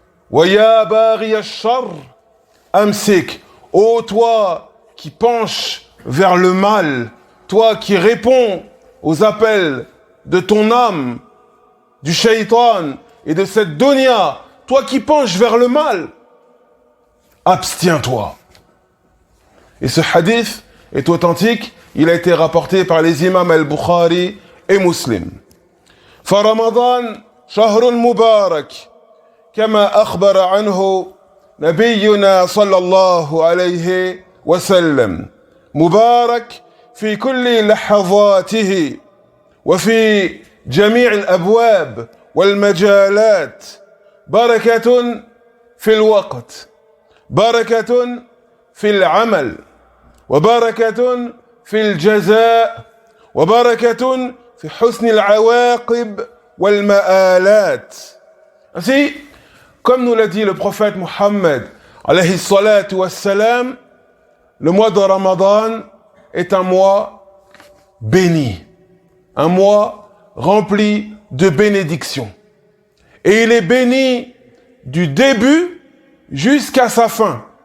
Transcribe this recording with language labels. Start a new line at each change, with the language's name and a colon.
Arabic: Wa ya bari al-shar, amsik,
French: ô toi qui penche vers le mal, toi qui réponds aux appels de ton âme, du shaitan et de cette dunya, toi qui penches vers le mal, abstiens-toi. Et ce hadith est authentique, il a été rapporté par les imams al-Bukhari et Muslim.
Arabic: فرمضان شهر مبارك كما أخبر عنه نبينا صلى الله عليه وسلم مبارك في كل لحظاته وفي جميع الأبواب والمجالات بركة في الوقت بركة في العمل وبركة في الجزاء وبركة في حسن العواقب والمآلات.
French: Ainsi, comme nous l'a dit le prophète Muhammad alayhi salatu wassalam, le mois de Ramadan est un mois béni, un mois rempli de bénédictions. Et il est béni du début jusqu'à sa fin.